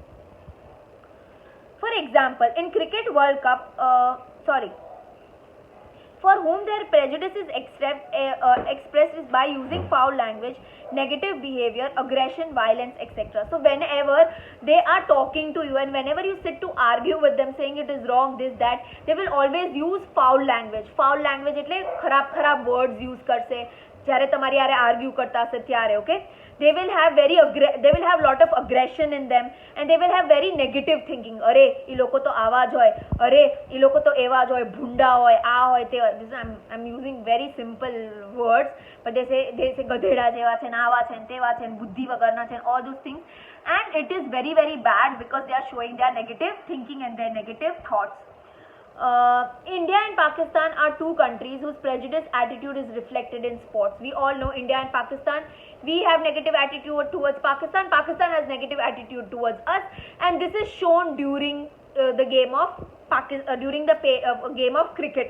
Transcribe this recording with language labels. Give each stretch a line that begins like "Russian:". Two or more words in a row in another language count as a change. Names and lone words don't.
English: For example, in Cricket World Cup, for whom their prejudice is expressed is by using foul language, negative behavior, aggression, violence, etc. So whenever they are talking to you and whenever you sit to argue with them saying it is wrong, this, that, they will always use foul language. Foul language
Gujarati: એટલે ખરાબ
English: words use
Gujarati: કરશે જ્યારે તમારી હારે argue કરતા હશે ત્યારે.
English: Okay, they will have lot of aggression in them and they will have very negative thinking.
Gujarati: અરે ઈ લોકો તો આવા જ હોય, અરે ઈ લોકો તો એવા જ હોય, ભૂંડા હોય, આ હોય, તે હોય.
English: I'm using very simple words, but they say
Gujarati: ગધેડા જેવા છે, આવા છે, તેવા છે, બુદ્ધિ વગરના છે,
English: all those things, and it is very, very bad because they are showing their negative thinking and their negative thoughts. India and Pakistan are two countries whose prejudice attitude is reflected in sports. We all know India and Pakistan, we have negative attitude towards Pakistan, Pakistan has negative attitude towards us, and this is shown during the game of game of cricket.